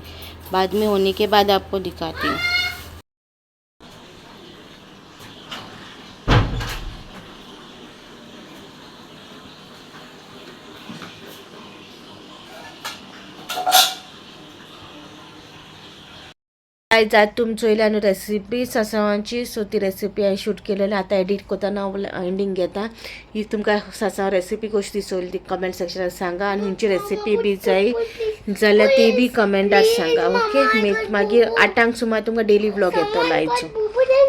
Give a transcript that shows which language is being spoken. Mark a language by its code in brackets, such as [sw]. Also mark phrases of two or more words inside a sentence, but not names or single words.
[hi] बाद में होने के बाद आपको दिखाती हूँ। [kok] आज तुम चोयल्यान रेसिपी सासवांची, सो ती रेसिपी हांवें शूट केलेली, आता एडिट करतना एंडिंग घेता। ही तुमकां सासव रेसिपी कशी दिसली ती [en] comment sectionat [kok] सांगा, आनी खंयची रेसिपी बी जाय जाल्यार ती बी कमेंटार सांगा। ओके, मागीर 8 सुमार तुमकां [en] daily vlog [kok] येतलो आयचो।